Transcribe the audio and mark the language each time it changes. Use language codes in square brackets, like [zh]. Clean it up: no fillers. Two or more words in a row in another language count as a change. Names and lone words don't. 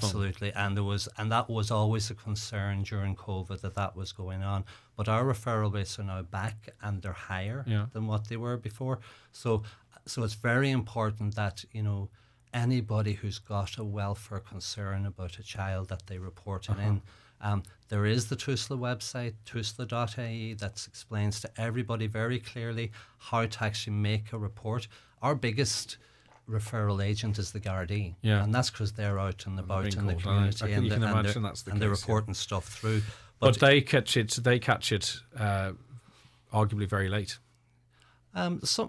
[en] Absolutely, and that was always a concern during COVID that was going on. But our referral rates are now back and they're higher than what they were before. So it's very important that anybody who's got a welfare concern about a child that they report it in. There is the Tusla website, tusla.ie, that explains to everybody very clearly how to actually make a report. Our biggest referral agent is the Gardaí, and that's because they're out and about in the community, and they're reporting stuff through. But they catch it arguably very late.